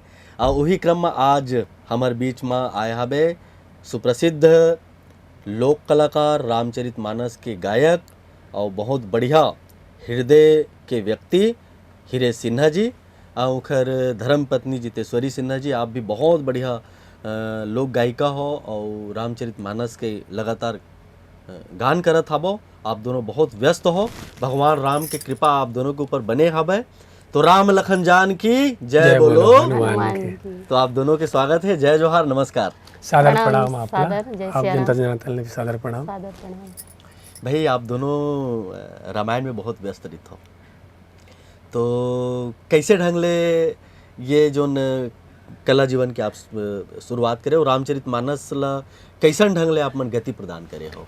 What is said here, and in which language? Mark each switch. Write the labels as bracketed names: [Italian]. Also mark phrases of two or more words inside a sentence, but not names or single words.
[Chhattisgarhi] और वही क्रम में आज हमारे बीच में आए हवे सुप्रसिद्ध लोक कलाकार, रामचरितमानस के गायक और बहुत बढ़िया हृदय के व्यक्ति हीरे सिन्हा जी और उखर धर्मपत्नी जितेश्वरी सिन्हा जी। आप भी बहुत बढ़िया लोक गायिका हो और रामचरितमानस के लगातार गान करत हबो। आप दोनों बहुत व्यस्त हो, भगवान राम के कृपा आप दोनों के ऊपर बने हवे। तो राम लखन जान की जय बोलो। तो आप दोनों के स्वागत है, जय जोहार, नमस्कार, सादर प्रणाम। आप जनता जनार्दन ने भी सादर प्रणाम। भाई आप दोनों रामायण में बहुत व्यस्त रहते हो, तो कैसे ढंग ले ये जो कला जीवन के आप शुरुआत करे और रामचरितमानस ला कैसन ढंग ले आप मन गति प्रदान करे हो?